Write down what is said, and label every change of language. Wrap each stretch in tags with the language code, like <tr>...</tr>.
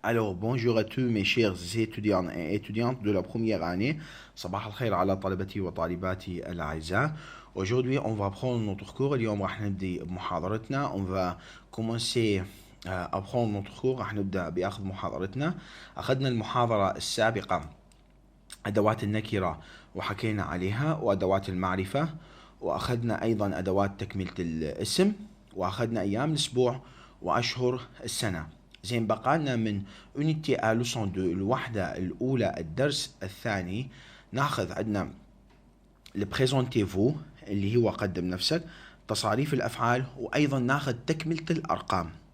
<fr>Alors, bonjour à tous mes chers étudiants et étudiantes de la première année.</fr> <ar>صباح الخير على طلبتي وطالباتي الأعزاء.</ar> <fr>Aujourd'hui, on va prendre notre cours.</fr> <ar>اليوم راح نبدي بمحاضرتنا.</ar> <fr>On va commencer à prendre notre cours.</fr> <ar>راح نبدأ بأخذ محاضرتنا. أخذنا المحاضرة السابقة أدوات النكرة وحكينا عليها وأدوات المعرفة، وأخذنا أيضا أدوات تكملة الاسم، وأخذنا أيام الأسبوع وأشهر السنة. زين، بقالنا من</ar> <fr>unité à leçon 2</fr> <ar>الوحدة الأولى الدرس الثاني ناخذ عندنا البريزونتيفو اللي هو قدم نفسك، تصاريف الأفعال، وأيضا ناخذ تكملة الأرقام.</ar>